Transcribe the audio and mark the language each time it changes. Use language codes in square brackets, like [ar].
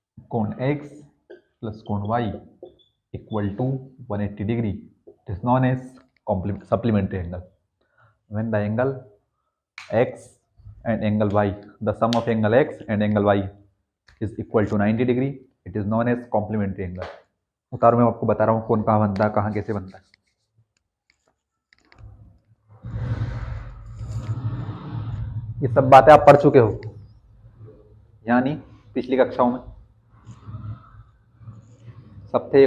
[hi] कोण x plus कोण y equal to 180 degree. [en] It is known as supplementary angle. When the angle x and angle y, the sum of angle x and angle y is equal to 90 degree, it is known as complementary angle. [hi] उतारो, मैं आपको बता रहा हूँ कौन कहाँ बनता है, कहाँ कैसे बनता है. ये सब बातें आप पढ़ चुके हो, यानी पिछली कक्षाओं में सब थे.